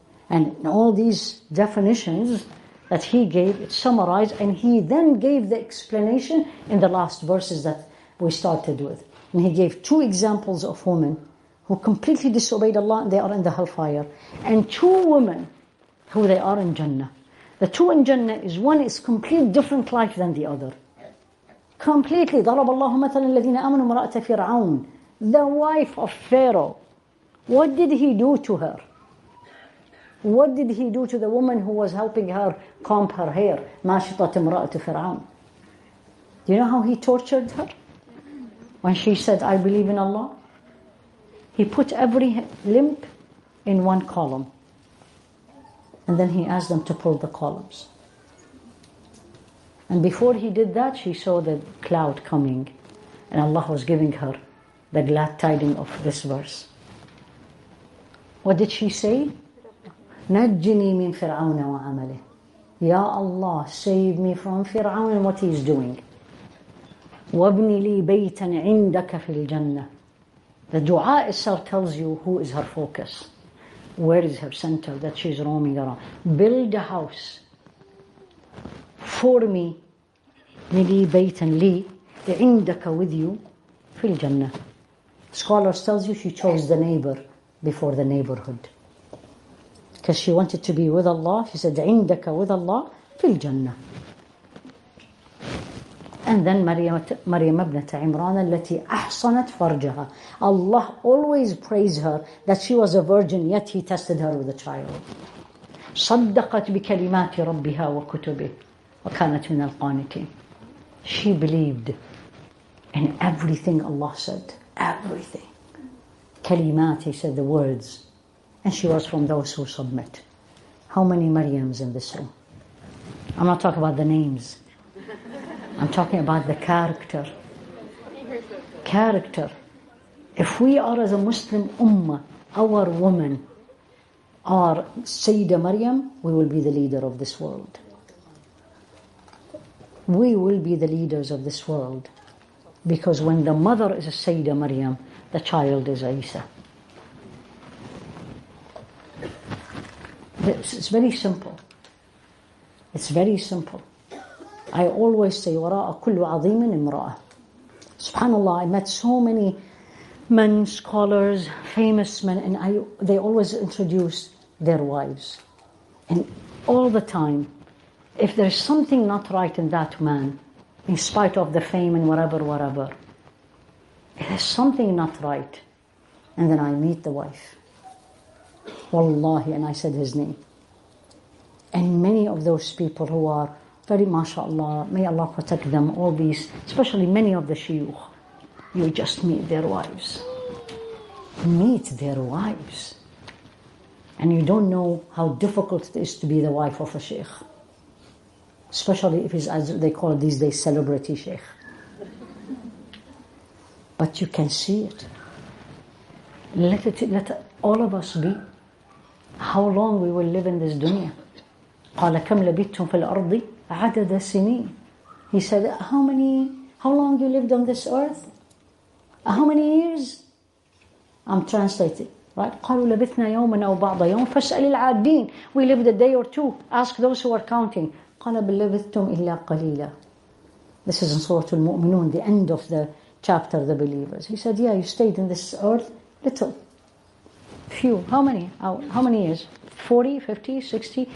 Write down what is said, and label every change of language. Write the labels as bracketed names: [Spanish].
[English] And all these definitions that he gave, it's summarized, and he then gave the explanation in the last verses that we started with. And he gave 2 examples of women who completely disobeyed Allah and they are in the hellfire, and 2 women who they are in Jannah. The 2 in Jannah is, one is completely different life than the other. Completely. [Arabic] ضرب الله مثلا الذين آمنوا امرأة فرعون, [English] the wife of Pharaoh. What did he do to her? What did he do to the woman who was helping her comb her hair? [Arabic] ناشطة امرأة فرعون. [English] Do you know how he tortured her? When she said, I believe in Allah, he put every limb in one column. And then he asked them to pull the columns. And before he did that, she saw the cloud coming. And Allah was giving her the glad tidings of this verse. What did she say? [Arabic] نجني من فرعون وعمله. [English] Ya Allah, save me from Fir'aun and what he is doing. [Arabic] وابني لي بيتا عندك في الجنة. [English] The dua itself tells you who is her focus. Where is her center that she's roaming around. Build a house for me. [Arabic] لي بيتا لي عندك [English] with you [Arabic] في الجنة. [English] Scholars tells you she chose the neighbor before the neighborhood. Because she wanted to be with Allah. She said [Arabic] عندك [English] with Allah [Arabic] في الجنة. [English] And then [Arabic] Maryam ابنة عمران التي أحصنت فرجها. [English] Allah always praised her that she was a virgin, yet He tested her with a child. [Arabic] صدقت بكلمات ربها وكتبه وكانت من القانتين. [English] She believed in everything Allah said. Everything. Kalimat, He said the words. And she was from those who submit. How many Maryams in this room? I'm not talking about the names. I'm talking about the character. Character. If we are as a Muslim ummah, our women are Sayyidah Maryam, we will be the leader of this world. We will be the leaders of this world. Because when the mother is a Sayyidah Maryam, the child is Isa. It's very simple. It's very simple. I always say, [Arabic] وراء كل عظيم امرأة. [English] SubhanAllah, I met so many men, scholars, famous men, and they always introduce their wives. And all the time, if there's something not right in that man, in spite of the fame and whatever, if there's something not right, and then I meet the wife. Wallahi, and I said his name. And many of those people who are very, mashallah, may Allah protect them, all these, especially many of the shuyukh, you just meet their wives. Meet their wives. And you don't know how difficult it is to be the wife of a sheikh. Especially if he's, as they call it these days, celebrity sheikh. But you can see it. Let all of us be. How long we will live in this dunya? [Arabic] قال كم لبثتم في الأرض عدد سنين. [English] He said, how long you lived on this earth? How many years? I'm translating, right? [Arabic] قالوا لبثنا يوما أو بعض يوم فاسأل العادين. [English] We lived a day or two. Ask those who are counting. [Arabic] قال بل لبثتم إلا قليلا. [English] This is in Surah Al-Mu'minun, the end of the chapter, the believers. He said, yeah, you stayed in this earth little. Few. How many? How many years? 40, 50, 60?